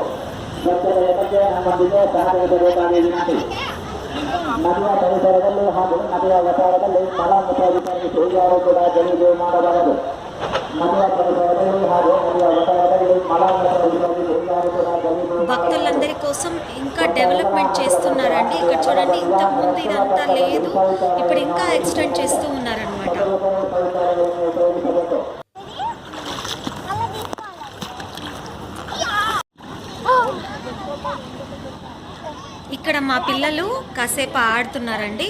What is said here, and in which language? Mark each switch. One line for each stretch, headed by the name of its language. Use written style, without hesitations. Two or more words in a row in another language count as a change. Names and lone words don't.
Kannada: ಭಕ್ತರ ಬಗ್ಗೆ ನಮ್ಮೊಂದಿಗೆ ಸಹಕರಿಸಬೇಕಾಗಿ ವಿನಂತಿ. ನದಿಯ ಪರಿಸರದಲ್ಲಿ ಹಾಗೂ ನದಿಯ ವಸಾರದಲ್ಲಿ ಮಲಮೂತ್ರ ವಿಸರ್ಜಿಸಿ ಯಾರು ಕೂಡ ಗಲೀಜು ಮಾಡಬಾರದು. ನದಿಯ ಪರಿಸರದಲ್ಲಿ ಹಾಗೂ ನದಿಯ ವಸಾರದಲ್ಲಿ ಮಲಮೂತ್ರ ವಿಸರ್ಜಿಸಿ ಯಾರು ಕೂಡ ಗಲೀಜು.
Telugu: భక్తులందరి కోసం ఇంకా డెవలప్మెంట్ చేస్తున్నారండి. ఇక్కడ చూడండి, ఇంతకుముందు ఇదంతా లేదు, ఇప్పుడు ఇంకా ఎక్స్టెండ్ చేస్తూ ఉన్నారనమాట. ఇక్కడ మా పిల్లలు కాసేపు ఆడుతున్నారండి.